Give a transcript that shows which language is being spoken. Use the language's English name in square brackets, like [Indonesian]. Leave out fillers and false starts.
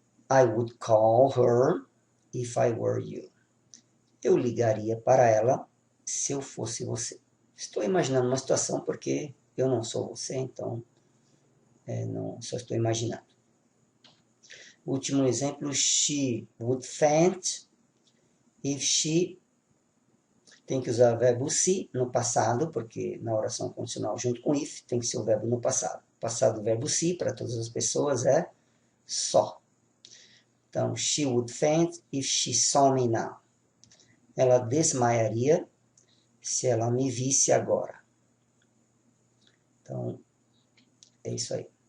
[English] I would call her if I were you. [Portuguese] Eu ligaria para ela se eu fosse você. Estou imaginando uma situação porque eu não sou você, então não, só estou imaginando. Último exemplo, [English] she would faint if she... [Portuguese] Tem que usar o verbo se no passado, porque na oração condicional junto com if tem que ser o verbo no passado. O passado do verbo se para todas as pessoas é só. Então, [English] she would faint if she saw me now. [Portuguese] Ela desmaiaria se ela me visse agora. Então, é isso aí.